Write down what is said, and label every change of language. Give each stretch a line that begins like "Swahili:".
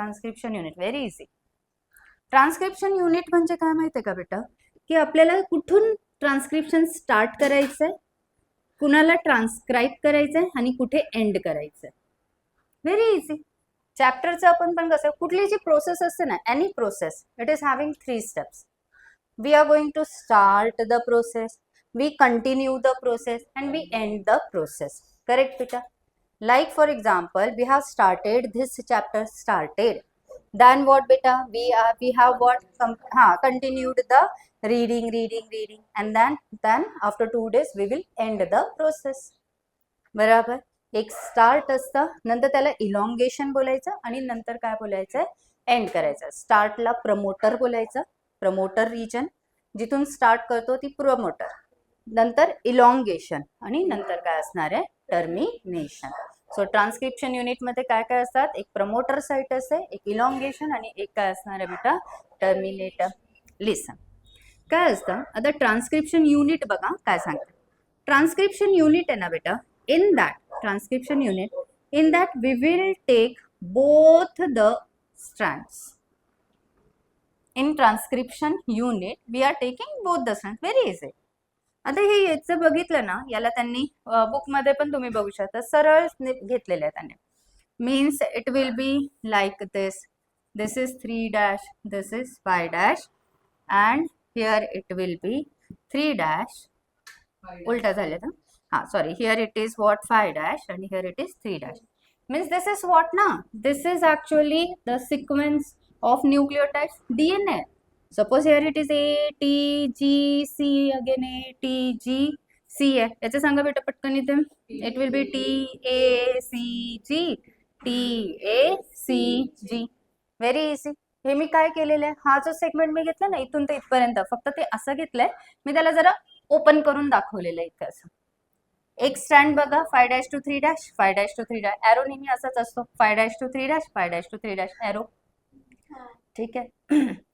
Marathi: Transcription unit
English: Very easy.
Marathi: Transcription unit म्हणजे काय माहिती आहे का बेटा, की आपल्याला कुठून ट्रान्सक्रिप्शन स्टार्ट करायचंय, कुणाला ट्रान्सक्राइब करायचंय आणि कुठे एंड करायचंय, व्हेरी इझी। चॅप्टरचं आपण पण कसं, कुठली जी प्रोसेस असते ना,
English: Any process it is having 3 steps. We are going to start the process, we continue the process and we end the process, correct beta? Like for example we have started this chapter, started, then what beta, we have what, continued the reading and then after 2 days we will end the process,
Marathi: बराबर। एक start असतं, नंतर त्याला elongation बोलायचं आणि नंतर काय बोलायचं, एंड करायचं। स्टार्टला प्रमोटर बोलायचं, प्रमोटर रिजन, जिथून स्टार्ट करतो ती प्रमोटर, नंतर इलॉंगेशन आणि नंतर काय असणार आहे, टर्मिनेशन। सो ट्रान्सक्रिप्शन युनिट मध्ये काय काय असतात, एक प्रमोटर साइट असते, एक इलॉंगेशन आणि एक काय असणार आहे बेटा, टर्मिनेटर। लिसन, काय असतं आता ट्रान्सक्रिप्शन युनिट बघा काय सांगतं। ट्रान्सक्रिप्शन युनिट आहे ना बेटा,
English: in that transcription unit, in that we will take both the strands, in transcription unit we are taking both the strands. Very easy.
Marathi: आता हे याचं बघितलं ना, याला त्यांनी बुकमध्ये पण तुम्ही बघू शकता, सरळ घेतलेलं आहे त्यांनी.
English: Means it will be like this. This is 3 this is 5 and here it will be 3
Marathi: उलटा झाले ना.
English: हा sorry, here it is what 5 and here it is 3 means this is what na, this is actually the sequence of nucleotides DNA. Suppose here it is A T G C, again A T G C आहे.
Marathi: याचे सांगा बेटा पटकन इथे.
English: It will be T A C G T A C G. Very easy.
Marathi: हे मी काय केलेलं आहे, हा जो सेगमेंट मी घेतला ना इथून ते इथपर्यंत, फक्त ते असं घेतलंय मी, त्याला जरा ओपन करून दाखवलेलं आहे इथे असं. एक स्ट्रँड बघा 5 to 3 5 to 3 एरो नेहमी असाच असतो. 5 to 3 5 to 3 एरो. ठीक आहे.